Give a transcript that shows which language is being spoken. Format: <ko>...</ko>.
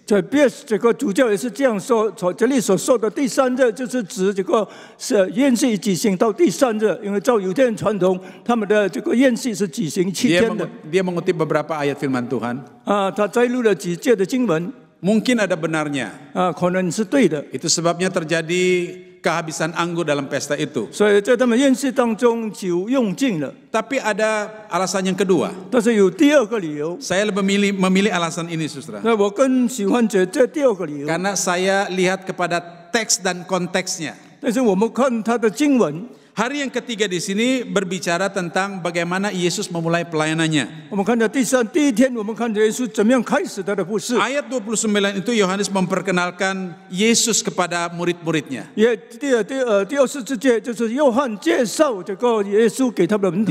<zh>在 Pierce 这个主教也是这样说，这里所说的第3日，就是指这个是宴席举行到第3日，因为照犹太人传统，他们的这个宴席是举行7天的。</zh> <id>Dia mengutip beberapa ayat firman Tuhan.</id> <zh>他摘录了几节的经文。</zh> <id>Mungkin ada benarnya.</id> <zh>可能是对的。</zh> <id>Itu sebabnya terjadi kehabisan anggur dalam pesta itu.</id> <zh>所以在他们宴席当中酒用尽了。</zh> <id>Tapi ada alasan yang kedua.</id> <zh>但是有第2个理由。</zh> <id>Saya lebih memilih alasan ini, saudara.</id> <zh>那我更喜欢这第2个理由。</zh> <id>Karena saya lihat kepada teks dan konteksnya.</id> <zh>但是我们看他的经文。</zh> <id>Hari yang ketiga di sini berbicara tentang bagaimana Yesus memulai pelayanannya.</id> <zh>我们看到第1天，我们看着耶稣怎么样开始他的服事。</zh> <id>Ayat 29 itu Yohanes memperkenalkan Yesus kepada murid-muridnya.</id> <zh>第24节就是约翰介绍这个耶稣给他的门徒。</zh>